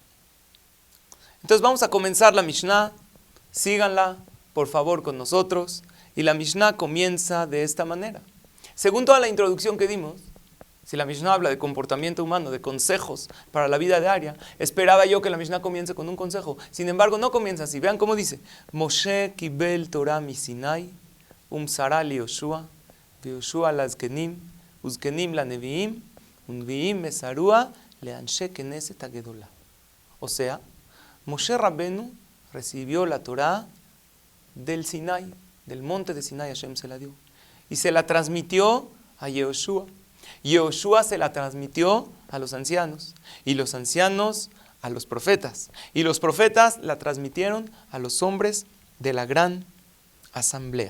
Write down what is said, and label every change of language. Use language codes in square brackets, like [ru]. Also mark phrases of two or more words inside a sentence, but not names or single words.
[es] Entonces vamos a comenzar la Mishnah. Síganla, por favor, con nosotros. Y la Mishnah comienza de esta manera. Según toda la introducción que dimos, si la Mishnah habla de comportamiento humano, de consejos para la vida diaria, esperaba yo que la Mishnah comience con un consejo. Sin embargo, no comienza así. Vean cómo dice: [he] משה קיבל תורה מסיני ומסרה ליהושע יהושע לזקנים וזקנים לנביאים ונביאים מסרוה לאנשי כנסת הגדולה. [es] O sea, Moshe Rabbenu recibió la Torah del Sinai, del monte de Sinai. Hashem se la dio y se la transmitió a Yehoshua. Yehoshua se la transmitió a los ancianos y los ancianos a los profetas y los profetas la transmitieron a los hombres de la gran asamblea.